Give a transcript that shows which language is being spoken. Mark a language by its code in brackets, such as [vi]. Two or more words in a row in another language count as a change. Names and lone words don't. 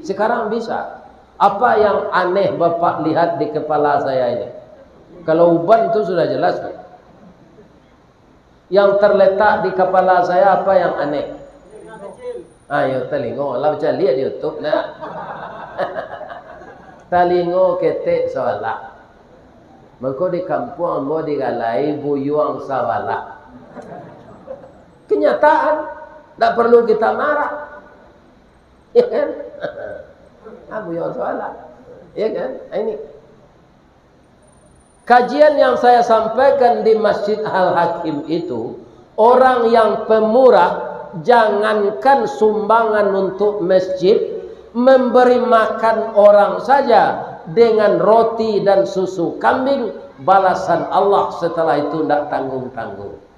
[id] Sekarang bisa. Apa yang aneh Bapak lihat di kepala saya ini? Kalau uban itu sudah jelas. Yang terletak di kepala saya apa yang aneh? [min] Ayo telingo. [id] Lah baca lihat di YouTube. Nah. [min] Telingo ketek sawala. Mengko di kampung ambo digalai buyuang sawala. [id] Kenyataan, tidak perlu kita marah. Ya kan? Buyuang sawala. Ya kan? Ini kajian yang saya sampaikan di Masjid Al-Hakim itu, orang yang pemurah, jangankan sumbangan untuk masjid, memberi makan orang saja dengan roti dan susu kambing, balasan Allah setelah itu tidak tanggung-tanggung.